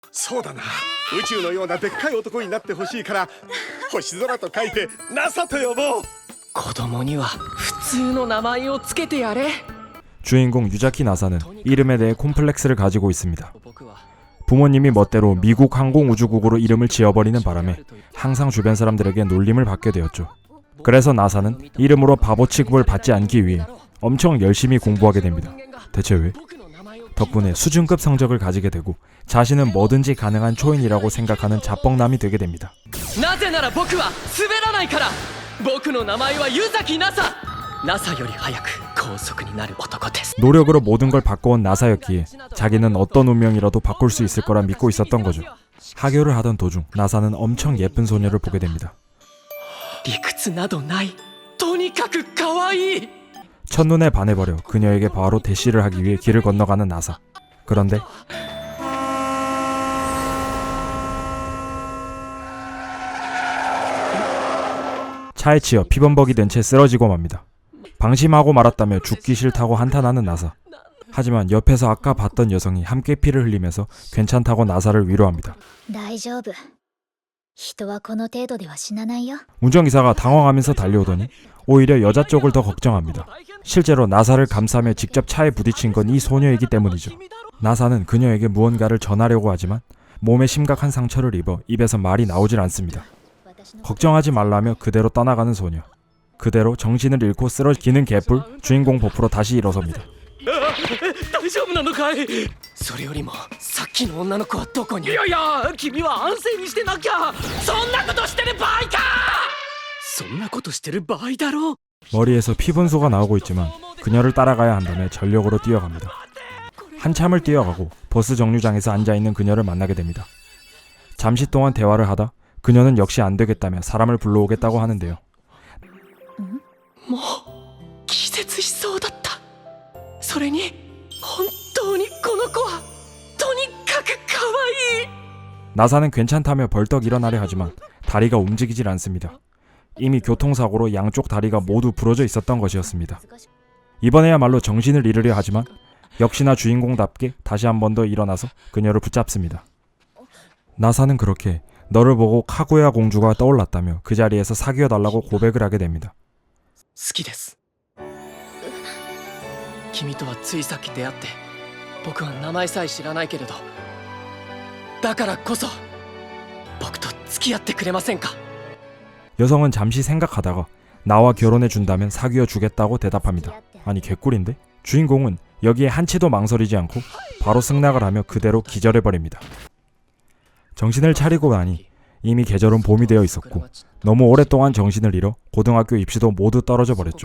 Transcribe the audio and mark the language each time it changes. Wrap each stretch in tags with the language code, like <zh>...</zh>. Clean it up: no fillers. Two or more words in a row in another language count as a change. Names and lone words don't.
<ja>そうだな、宇宙のようなでっかい男になってほしいから星空と書いて NASA と呼ぼう。子供には普通の名前をつけてやれ。</ja> <ko>주인공 유자키 나사는 이름에 대해 콤플렉스를 가지고 있습니다. 부모님이 멋대로 미국 항공우주국으로 이름을 지어버리는 바람에 항상 주변 사람들에게 놀림을 받게 되었죠. 그래서 나사는 이름으로 바보 취급을 받지 않기 위해 엄청 열심히 공부하게 됩니다. 대체 왜? 덕분에 수준급 성적을 가지게 되고 자신은 뭐든지 가능한 초인이라고 생각하는 자뻑남이 되게 됩니다.</ko> <ja>なぜなら僕は滑らないから。僕の名前は湯崎ナサ。ナサより早く高速になる男です。</ja> <ko>노력으로 모든 걸 바꿔온 나사였기에 자기는 어떤 운명이라도 바꿀 수 있을 거라 믿고 있었던 거죠. 하교를 하던 도중 나사는 엄청 예쁜 소녀를 보게 됩니다.</ko> <ja>理屈などない。とにかく可愛い。</ja> <ko>첫눈에 반해버려 그녀에게 바로 대시를 하기 위해 길을 건너가는 나사. 그런데 차에 치여 피범벅이 된 채 쓰러지고 맙니다. 방심하고 말았다며 죽기 싫다고 한탄하는 나사. 하지만 옆에서 아까 봤던 여성이 함께 피를 흘리면서 괜찮다고 나사를 위로합니다.</ko> <ja>大丈夫。人はこの程度では死なないよ。</ja> <ko>운전기사가 당황하면서 달려오더니 오히려 여자 쪽을 더 걱정합니다. 실제로 나사를 감싸며 직접 차에 부딪힌 건 이 소녀이기 때문이죠. 나사는 그녀에게 무언가를 전하려고 하지만 몸에 심각한 상처를 입어 입에서 말이 나오질 않습니다. 걱정하지 말라며 그대로 떠나가는 소녀. 그대로 정신을 잃고 쓰러지는 개뿔. 주인공 버프로 다시 일어섭니다.</ko> <ja>大丈夫なのかい。それよりもさっきの女の子はどこに。いやいや、君は安静にしてなきゃ。そんなことしてる場合か。そんなことしてる場合だろう。</ja> <ko>머리에서 피 분소가 나오고 있지만 그녀를 따라가야 한다며 전력으로 뛰어갑니다. 한참을 뛰어가고 버스 정류장에서 앉아있는 그녀를 만나게 됩니다. 잠시 동안 대화를 하다 그녀는 역시 안되겠다며 사람을 불러오겠다고 하는데요.</ko> <ja>もう気絶しそうだった。それに本当にこの子はとにかく可愛い。</ja> <ko>나사는 괜찮다며 벌떡 일어나려 하지만 다리가 움직이질 않습니다. 이미 교통사고로 양쪽 다리가 모두 부러져 있었던 것이었습니다. 이번에야말로 정신을 잃으려 하지만 역시나 주인공답게 다시 한 번 더 일어나서 그녀를 붙잡습니다. 나사는 그렇게 너를 보고 카구야 공주가 떠올랐다며 그 자리에서 사귀어달라고 고백을 하게 됩니다.</ko> <ja>好きです。君とはついさっき出会って僕は名前さえ知らないけれど、だからこそ僕と付き合ってくれませんか。</ja> <ko>여성은 잠시 생각하다가 나와 결혼해준다면 사귀어 주겠다고 대답합니다. 아니 개꿀인데? 주인공은 여기에 한치도 망설이지 않고 바로 승낙을 하며 그대로 기절해버립니다. 정신을 차리고 나니 이미 계절은 봄이 되어 있었고 너무 오랫동안 정신을 잃어 고등학교 입시도 모두 떨어져 버렸죠.</ko>